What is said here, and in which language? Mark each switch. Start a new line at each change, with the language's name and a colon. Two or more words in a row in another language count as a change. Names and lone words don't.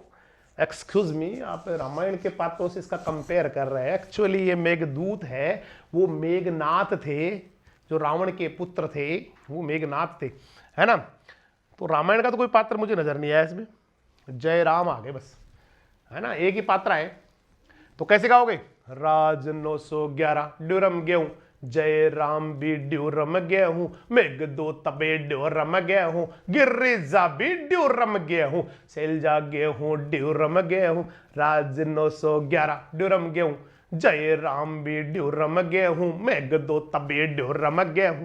English: excuse me,
Hindi: आप रामायण के पात्रों से इसका कंपेयर कर रहे हैं। एक्चुअली ये मेघदूत है, वो मेघनाथ थे, जो रावण के पुत्र थे, वो मेघनाथ थे, है ना। तो रामायण का तो कोई पात्र मुझे नजर नहीं आया इसमें। जय राम आ गए बस, है ना, एक ही पात्र है। तो कैसे गाओगे, राज 911 ड्यूरम गेहूं, जय राम भी ड्यूरम गेहूं, मेघदूत भी ड्यूरम गेहूं, गिरिजा भी ड्यूरम गेहूं, सेल्जा गेहूं ड्यूरम गेहूं, राज 911 ड्यूरम गेहूं, जय राम भी ड्यूरम गेहूं, मेघदूत भी ड्यूरम गेहूं,